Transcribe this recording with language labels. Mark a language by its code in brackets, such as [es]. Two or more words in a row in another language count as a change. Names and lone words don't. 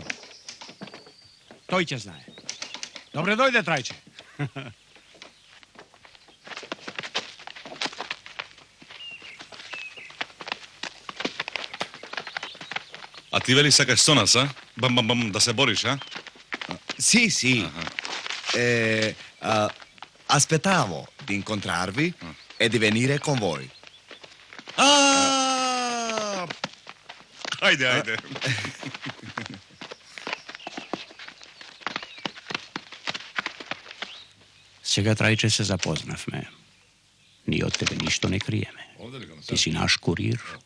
[mk] Тој ќе знае. Добре дојде, Трајче. А ти вели сакаш со нас, а? Бам, да се бориш, а? [it] Sì. Aspettavo di incontrarvi e di venire con voi. [mk] Ајде. Сега, Трајче, се запознавме. Ние од тебе ништо не криеме. Ти си наш курир.